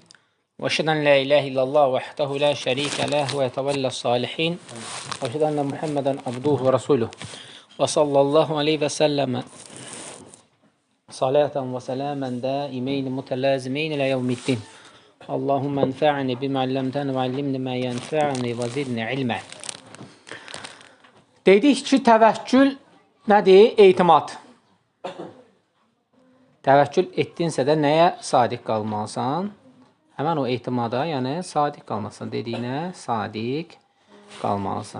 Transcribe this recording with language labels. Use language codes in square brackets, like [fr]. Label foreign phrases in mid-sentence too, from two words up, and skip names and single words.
[ar] وأشهد أن لا إله إلا الله وحده لا شريك له ويتولى الصالحين. وأشهد أن محمدا عبده ورسوله وصلى الله عليه وسلم. صلاة وسلاما دائمين متلازمين إلى يوم الدين. اللهم انفعني بما علمتني وعلمني ما ينفعني وزدني علما. [az] Dedik ki, təvəkkül nədir? Etimad. Təvəkkül etdinsə də nəyə sadiq qalmalısan? Həmən o etimada, yəni sadiq qalmalısan. Dediyinə sadiq qalmalısan.